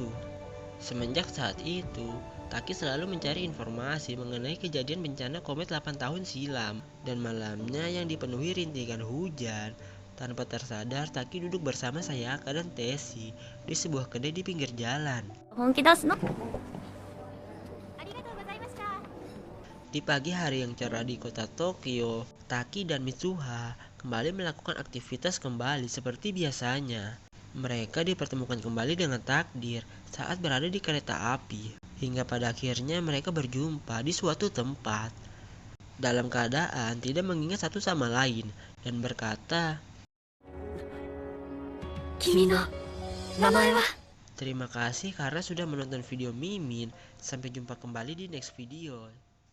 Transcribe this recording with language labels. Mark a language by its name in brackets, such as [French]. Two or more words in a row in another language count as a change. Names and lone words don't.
[Indonesian] Semenjak saat itu, Taki selalu mencari informasi mengenai kejadian bencana komet 8 tahun silam dan malamnya yang dipenuhi rintikan hujan. Tanpa tersadar, Taki duduk bersama Sayaka dan Teshi di sebuah kedai di pinggir jalan. [Japanese] 本気出すのありがとうございました。 [Indonesian] Di pagi hari yang cerah di kota Tokyo, Taki dan Mitsuha kembali melakukan aktivitas kembali seperti biasanya. Mereka dipertemukan kembali dengan takdir saat berada di kereta api, hingga pada akhirnya mereka berjumpa di suatu tempat dalam keadaan tidak mengingat satu sama lain dan berkata, [Japanese] 君の名前は [Indonesian] "Terima kasih karena sudah menonton video Mimin. Sampai jumpa kembali di [English] next video."